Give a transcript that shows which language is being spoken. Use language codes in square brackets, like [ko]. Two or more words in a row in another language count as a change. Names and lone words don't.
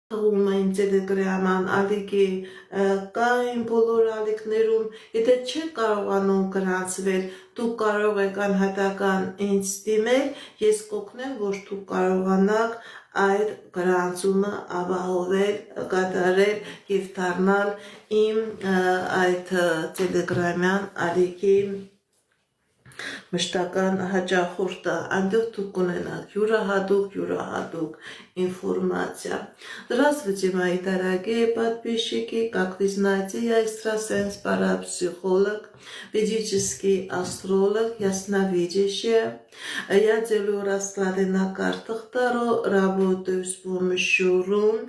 [hy] Թվում Telegram-ան ալիքի կային բոլոր ալիքներում, եթե չեք կարողանում գրանցվել, դուք կարող եք անհատական ինձ դիմել, ես կօգնեմ, որ դուք կարողանաք այդ գրանցումը ապահովել, կատարել և դառնալ իմ այդ Telegram-յան ալիքի մշտական հաճախորդը, այնտեղ դուք կունենաք յուրահատուկ информация. [ru] Здравствуйте, мои дорогие подписчики, как вы знаете, я экстрасенс, парапсихолог, ведический астролог, ясновидящая. Я делаю расклады на картах Таро, работаю с помощью рун.